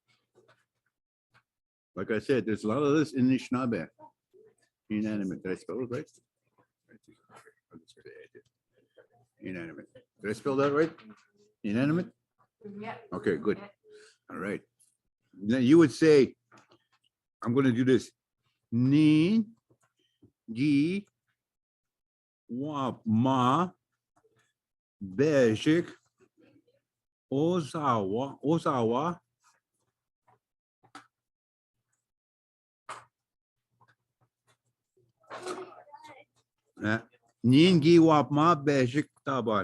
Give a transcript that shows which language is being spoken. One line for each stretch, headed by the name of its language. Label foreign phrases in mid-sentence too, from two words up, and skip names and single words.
English: Like I said, there's a lot of this in Anishinaabe. Inanimate. Did I spell it right? Inanimate. Did I spell that right? Inanimate? Yeah. Okay, good. All right. Now you would say, I'm going to do this.
Ojibwa: Ni, gi, wa, ma, bejik, Ozawa, Ozawa. Ningi Wapma Bejik Taban.